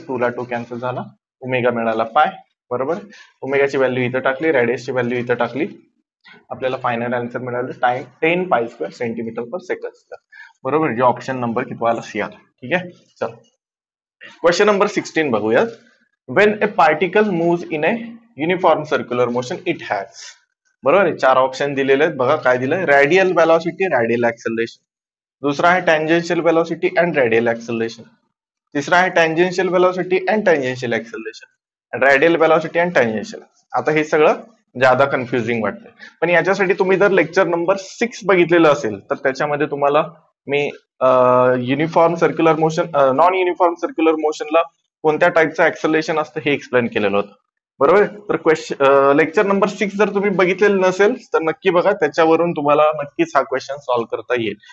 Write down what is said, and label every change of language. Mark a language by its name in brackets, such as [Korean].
[Marathi] 2 ला 2 कॅन्सल झाला, ओमेगा मिळाला पाय. बरोबर. ओमेगाची व्हॅल्यू इथं टाकली, रेडियसची व्हॅल्यू इथं टाकली, आपल्याला फायनल आन्सर मिळालं टाइम 10π स्क्वेअर सेंटीमीटर पर सेकंड. बरोबर. जे ऑप्शन नंबर किती आला, सी आला. ठीक आहे. चला क्वेश्चन नंबर 16 बघूयात. [English] When a particle moves in a uniform circular motion it has. [Marathi] बरोबर आहे. 4 ऑप्शन दिलेले आहेत. बघा काय दिलंय, रेडियल वेलॉसिटी, रेडियल ऍक्सलरेशन. [Hindi] दूसरा है tangential velocity and radial acceleration. तीसरा है tangential velocity and tangential acceleration, radial velocity and tangential. [Marathi] आता हे सगळं ज्यादा कन्फ्युजिंग वाटतंय, पण याच्यासाठी तुम्ही जर लेक्चर नंबर 6 बघितलेलं असेल तर त्याच्यामध्ये तुम्हाला मी uniform circular motion, non uniform circular मोशनला कोणत्या टाईपचं एक्सेलरेशन असतं हे एक्सप्लेन केलेलं होतं. बरोबर. तर लेक्चर नंबर 6 जर तुम्ही बघितलेलं नसेल तर नक्की बघा, त्याच्यावरून तुम्हाला नक्कीच हा क्वेश्चन सॉल्व्ह करता येईल.